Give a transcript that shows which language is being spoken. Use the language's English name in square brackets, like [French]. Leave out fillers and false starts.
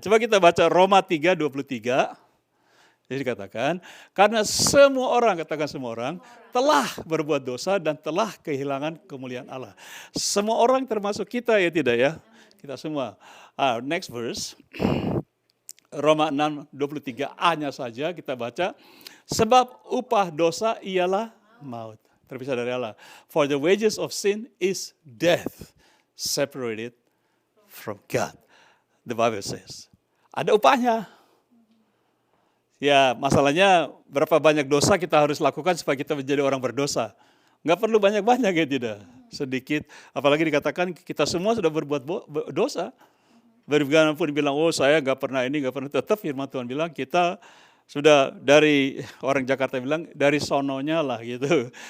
[Indonesian] Coba kita baca Roma 3:23. Jadi dikatakan, karena semua orang, katakan semua orang, telah berbuat dosa dan telah kehilangan kemuliaan Allah. Semua orang termasuk kita ya tidak ya? Kita semua. [English] Next verse, [Indonesian] Roma 6:23a-nya saja kita baca. Sebab upah dosa ialah maut. Terpisah dari Allah. [English] For the wages of sin is death, separated from God. The Bible says. [Indonesian] Ada upahnya. Ya, masalahnya berapa banyak dosa kita harus lakukan supaya kita menjadi orang berdosa. Nggak perlu banyak-banyak ya tidak. Sedikit, apalagi dikatakan kita semua sudah berbuat dosa. Bagaimanapun dibilang, saya nggak pernah ini, nggak pernah. Tetap firman Tuhan bilang, kita sudah dari, orang Jakarta bilang, dari sononya lah gitu.